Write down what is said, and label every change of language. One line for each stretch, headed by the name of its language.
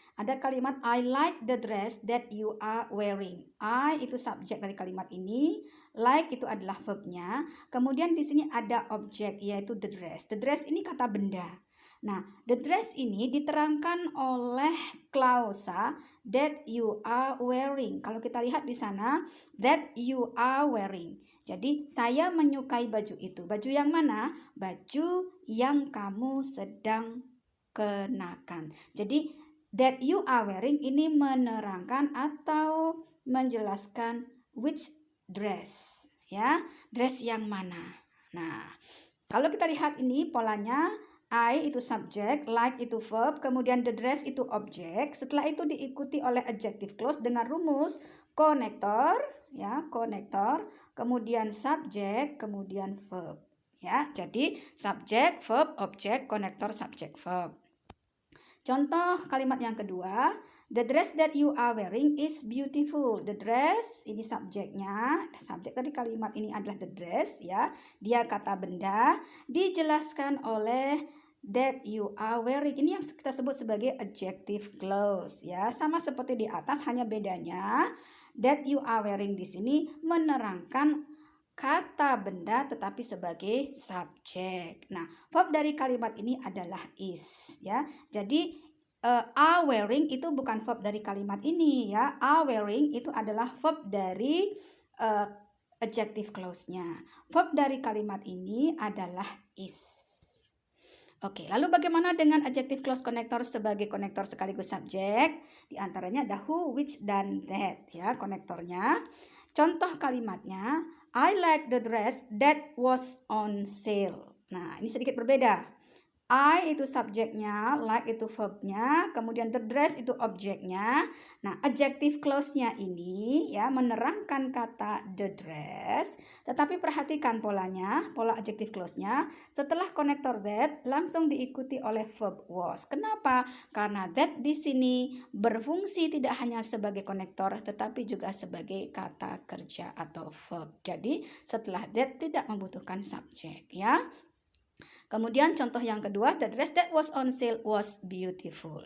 Indonesian: Ada kalimat
English: I like the dress that you are wearing.
Indonesian: I itu subjek dari kalimat ini, like itu adalah verbnya. Kemudian di sini ada objek yaitu
English: the dress.
Indonesian: The dress ini kata benda. Nah, the dress ini diterangkan oleh klausa
English: that you are wearing.
Indonesian: Kalau kita lihat di sana,
English: that you are wearing.
Indonesian: Jadi, saya menyukai baju itu. Baju yang mana? Baju yang kamu sedang kenakan. Jadi,
English: that you are wearing
Indonesian: ini menerangkan atau menjelaskan
English: which dress.
Indonesian: Ya, dress yang mana. Nah, kalau kita lihat ini polanya, I itu subjek, like itu verb, kemudian
English: the dress
Indonesian: itu objek. Setelah itu diikuti oleh adjective clause dengan rumus konektor, ya, konektor, kemudian subjek, kemudian verb. Ya, jadi subjek, verb, objek, konektor, subjek, verb. Contoh kalimat yang kedua,
English: the dress that you are wearing is beautiful. The dress
Indonesian: ini subjeknya, subjek tadi kalimat ini adalah
English: the dress
Indonesian: ya. Dia kata benda, dijelaskan oleh
English: that you are wearing.
Indonesian: Ini yang kita sebut sebagai adjective clause ya. Sama seperti di atas, hanya bedanya
English: that you are wearing
Indonesian: di sini menerangkan kata benda tetapi sebagai subjek. Nah, verb dari kalimat ini adalah is ya. Jadi
English: are wearing
Indonesian: itu bukan verb dari kalimat ini ya.
English: Are wearing
Indonesian: itu adalah verb dari adjective clause-nya. Verb dari kalimat ini adalah is. Oke, lalu bagaimana dengan adjective clause konektor sebagai konektor sekaligus subjek? Di antaranya ada who, which, dan that ya konektornya. Contoh kalimatnya,
English: I like the dress that was on sale.
Indonesian: Nah, ini sedikit berbeda. I itu subjeknya, like itu verbnya, kemudian
English: the dress
Indonesian: itu objeknya. Nah, adjective clause-nya ini ya menerangkan kata
English: the dress.
Indonesian: Tetapi perhatikan polanya, pola adjective clause-nya. Setelah konektor that langsung diikuti oleh verb was. Kenapa? Karena that di sini berfungsi tidak hanya sebagai konektor tetapi juga sebagai kata kerja atau verb. Jadi, setelah that tidak membutuhkan subjek ya. Kemudian contoh yang kedua,
English: the dress that was on sale was beautiful.